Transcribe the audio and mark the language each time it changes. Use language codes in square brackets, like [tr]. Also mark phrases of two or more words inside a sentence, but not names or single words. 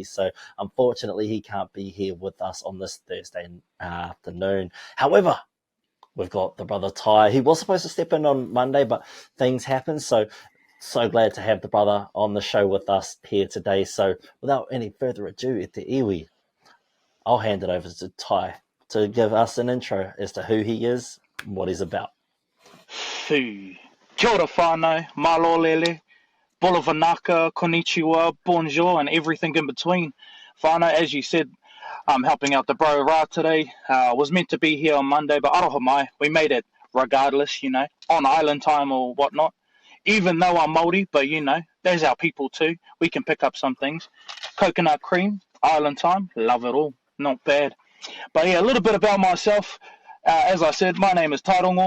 [en] So unfortunately, he can't be here with us on this Thursday afternoon. However, we've got the brother Tai. He was supposed to step in on Monday, but things happened. So glad to have the brother on the show with us here today. So without any further ado, [mi] te iwi, [en] I'll hand it over to Tai to give us an intro as to who he is and what he's about. [mi] Kia ora whānau, malolele, bolavanaka, [en] konnichiwa, bonjour, and everything in between. Whānau, as you said, I'm helping out the bro Ra today. Was meant to be here on Monday, but [mi] aroha mai, [en] we made it regardless, on island time or whatnot. Even though I'm Māori, but there's our people too. We can pick up some things. Coconut cream, island time, love it all. Not bad. But yeah, a little bit about myself. As I said, my name is Tarongo.